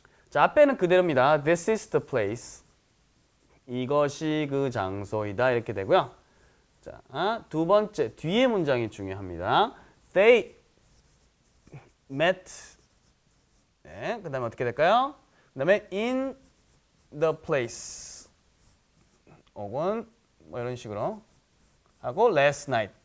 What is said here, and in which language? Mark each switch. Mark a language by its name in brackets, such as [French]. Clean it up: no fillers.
[Korean] 자, 앞에는 그대로입니다. [English] This is the place. [Korean] 이것이 그 장소이다. 이렇게 되고요. 자, 두 번째 뒤에 문장이 중요합니다. [English] They met. [Korean] 네, 그 다음에 어떻게 될까요? 그 다음에 [English] in the place. [Korean] 혹은 뭐 이런 식으로 하고 [English] last night.